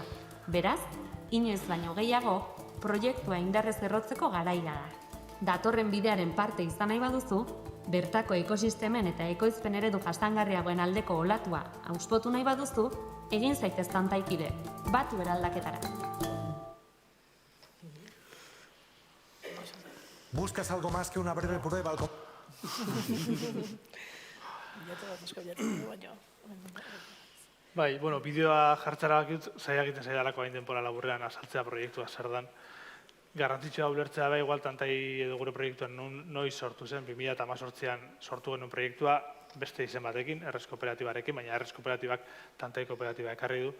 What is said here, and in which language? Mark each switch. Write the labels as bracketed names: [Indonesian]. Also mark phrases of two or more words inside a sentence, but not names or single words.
[Basque] Beraz, inoiz baino gehiago, proiektua indarrez errotzeko garaia da. Datorren bidearen parte izan nahi baduzu, bertako ekosistemen eta ekoizpen eredu jasangarriagoen aldeko olatua auspotu nahi baduzu, egin zaitez tantaikide, batu eraldaketara. [Spanish] ¿Buscas algo más que una breve prueba? [Basque] Bai, bueno, bideoa jartzara bakit, zaila egiten zaidalako hain denpora laburrean azaltzea proiektua zer dan. Garrantzitsua ulertzea da, igual tantai edo gure proiektuan noiz sortu zen, 2018an sortu genuen proiektua beste izen batekin, errez kooperatibarekin, baina errez kooperatibak tantai kooperatiba ekarri du.